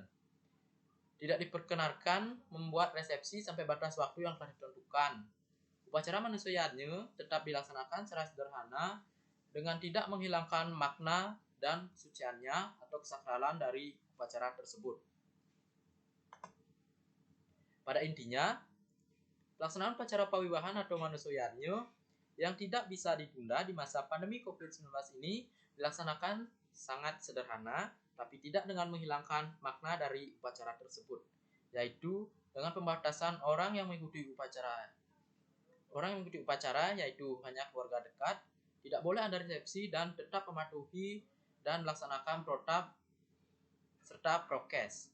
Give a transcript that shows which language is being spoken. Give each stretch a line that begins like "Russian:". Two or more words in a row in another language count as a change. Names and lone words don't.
Indonesian: Tidak diperkenankan membuat resepsi sampai batas waktu yang telah ditentukan. Upacara Manusa Yatnya tetap dilaksanakan secara sederhana dengan tidak menghilangkan makna dan kesuciannya atau kesakralan dari upacara tersebut. Pada intinya, pelaksanaan upacara pawiwahan atau Manusa Yatnya yang tidak bisa ditunda di masa pandemi COVID-19 ini dilaksanakan sangat sederhana, tapi tidak dengan menghilangkan makna dari upacara tersebut, yaitu dengan pembatasan orang yang mengikuti upacara. Orang yang mengikuti upacara yaitu hanya keluarga dekat, tidak boleh ada resepsi dan tetap mematuhi dan melaksanakan protap serta prokes.